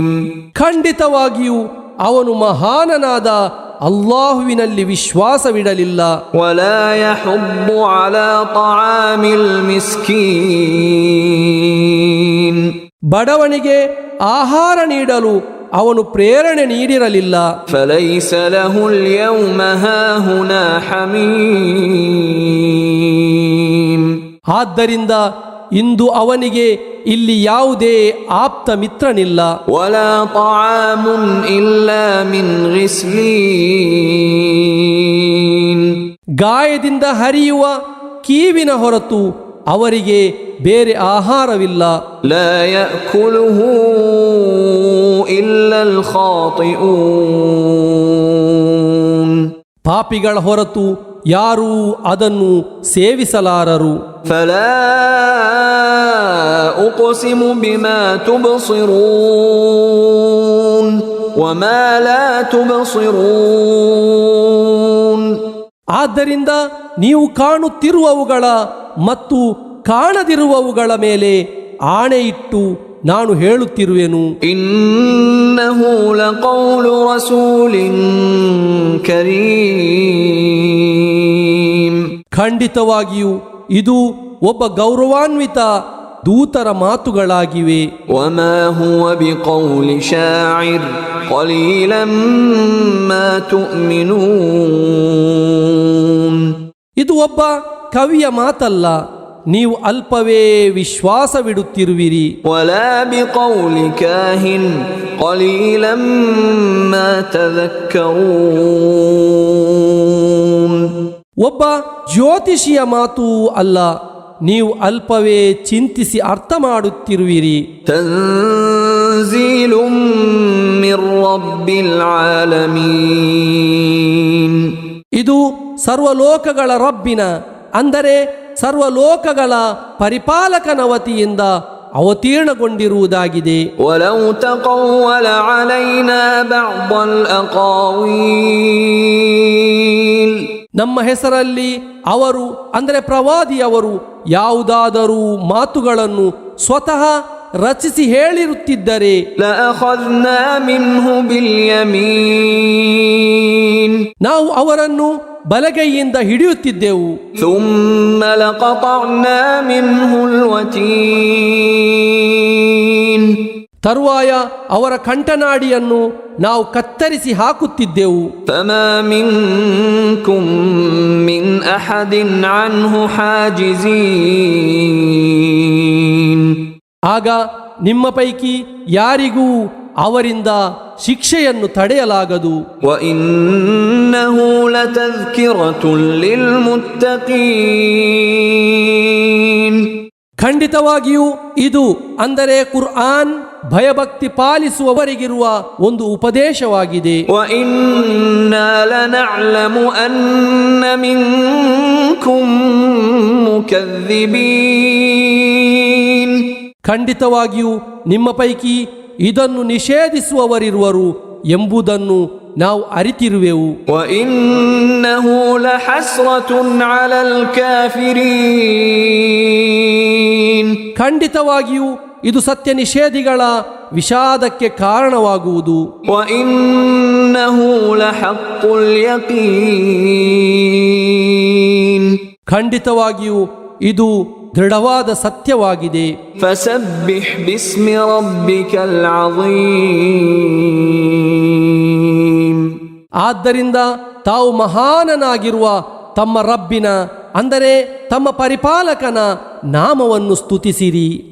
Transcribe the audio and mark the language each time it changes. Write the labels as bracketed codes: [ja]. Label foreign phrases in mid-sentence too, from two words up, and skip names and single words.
[kn] ಖಂಡಿತವಾಗಿಯೂ ಅವನು ಮಹಾನನಾದ ಅಲ್ಲಾಹುವಿನಲ್ಲಿ ವಿಶ್ವಾಸವಿಡಲಿಲ್ಲ. [ar] وَلَا يَحُضُّ عَلَى طَعَامِ الْمِسْكِينِ. [kn] ಬಡವನಿಗೆ ಆಹಾರ ನೀಡಲು ಅವನು ಪ್ರೇರಣೆ ನೀಡಿರಲಿಲ್ಲ. [ar] فَلَيْسَ لَهُ الْيَوْمَ هَاهُنَا حَمِيمٌ. [kn] ಆದ್ದರಿಂದ ಇಂದು ಅವನಿಗೆ ಇಲ್ಲಿ ಯಾವುದೇ ಆಪ್ತ ಮಿತ್ರನಿಲ್ಲ. [ar] وَلَا طَعَامٌ إِلَّا مِنْ غِسْلِينٍ. [kn] ಗಾಯದಿಂದ ಹರಿಯುವ ಕೀವಿನ ಹೊರತು ಅವರಿಗೆ ಬೇರೆ ಆಹಾರವಿಲ್ಲ. [ar] لَا يَأْكُلُهُ إِلَّا الْخَاطِئُونَ. [kn] ಪಾಪಿಗಳ ಹೊರತು ಯಾರೂ ಅದನ್ನು ಸೇವಿಸಲಾರರು. [ar] فَلَا أُقْسِمُ بِمَا تُبْصِرُونَ وَمَا لَا تُبْصِرُونَ. [kn] ಆದ್ದರಿಂದ ನೀವು ಕಾಣುತ್ತಿರುವವುಗಳ ಮತ್ತು ಕಾಣದಿರುವವುಗಳ ಮೇಲೆ ಆಣೆಯಿಟ್ಟು ನಾನು ಹೇಳುತ್ತಿರುವೆನು. [ar] إِنَّهُ لَقَوْلُ رَسُولٍ كَرِيمٍ. [kn] ಖಂಡಿತವಾಗಿಯೂ ಇದು ಒಬ್ಬ ಗೌರವಾನ್ವಿತ ದೂತರ ಮಾತುಗಳಾಗಿವೆ. [ar] وما هو بقول شاعر قليلا ما تؤمنون. [kn] ಇದು ಒಬ್ಬ ಕವಿಯ ಮಾತಲ್ಲ, ನೀವು ಅಲ್ಪವೇ ವಿಶ್ವಾಸವಿಡುತ್ತಿರುವಿರಿ. [ar] ولا بقول كاهن قليلا ما تذكرون. [kn] ಒಬ್ಬ ಜ್ಯೋತಿಷಿಯ ಮಾತೂ ಅಲ್ಲ, ನೀವು ಅಲ್ಪವೇ ಚಿಂತಿಸಿ ಅರ್ಥ ಮಾಡುತ್ತಿರುವಿರಿ. [ar] تنزيل من رب العالمين. [kn] ಇದು ಸರ್ವಲೋಕಗಳ ರಬ್ಬಿನ, ಅಂದರೆ ಸರ್ವಲೋಕಗಳ ಪರಿಪಾಲಕನ ವತಿಯಿಂದ ಅವತೀರ್ಣಗೊಂಡಿರುವುದಾಗಿದೆ. [ar] ولو تقول علينا بعض الأقاويل. [kn] ನಮ್ಮ ಹೆಸರಲ್ಲಿ ಅವರು, ಅಂದರೆ ಪ್ರವಾದಿಯವರು, ಯಾವುದಾದರೂ ಮಾತುಗಳನ್ನು ಸ್ವತಃ ರಚಿಸಿ ಹೇಳಿರುತ್ತಿದ್ದರೆ [ar] لأخذنا منه باليمين. [kn] ನಾವು ಅವರನ್ನು ಬಲಗೈಯಿಂದ ಹಿಡಿಯುತ್ತಿದ್ದೆವು. [ar] ثم لقطعنا منه الوتين. [kn] ತರುವಾಯ ಅವರ ಕಂಠನಾಡಿಯನ್ನು ನಾವು ಕತ್ತರಿಸಿ ಹಾಕುತ್ತಿದ್ದೆವು. [ar] فما منكم من أحد عنه حاجزين. [kn] ಆಗ ನಿಮ್ಮ ಪೈಕಿ ಯಾರಿಗೂ ಅವರಿಂದ ಶಿಕ್ಷೆಯನ್ನು ತಡೆಯಲಾಗದು. [ar] وإنه لتذكرة للمتقين. [kn] ಖಂಡಿತವಾಗಿಯೂ ಇದು, ಅಂದರೆ ಕುರ್ಆನ್, ಭಯಭಕ್ತಿ ಪಾಲಿಸುವವರಿಗಿರುವ ಒಂದು ಉಪದೇಶವಾಗಿದೆ. [ar] وإنا لنعلم أن منكم مكذبين. [kn] ಖಂಡಿತವಾಗಿಯೂ ನಿಮ್ಮ ಪೈಕಿ ಇದನ್ನು ನಿಷೇಧಿಸುವವರಿರುವರು ಎಂಬುದನ್ನು ನಾವು ಅರಿತಿರುವೆವು. [ar] وإنه لحسرة على الكافرين. [kn] ಖಂಡಿತವಾಗಿಯೂ ಇದು ಸತ್ಯ ನಿಷೇಧಿಗಳ ವಿಷಾದಕ್ಕೆ ಕಾರಣವಾಗುವುದು. [ar] وإنه لحق اليقين. [kn] ಖಂಡಿತವಾಗಿಯೂ ಇದು ದೃಢವಾದ ಸತ್ಯವಾಗಿದೆ. [ar] فسبح باسم ربك العظيم. [kn] ಆದ್ದರಿಂದ ತಾವು ಮಹಾನನಾಗಿರುವ ತಮ್ಮ ರಬ್ಬಿನ, ಅಂದರೆ ತಮ್ಮ ಪರಿಪಾಲಕನ ನಾಮವನ್ನು ಸ್ತುತಿಸಿರಿ.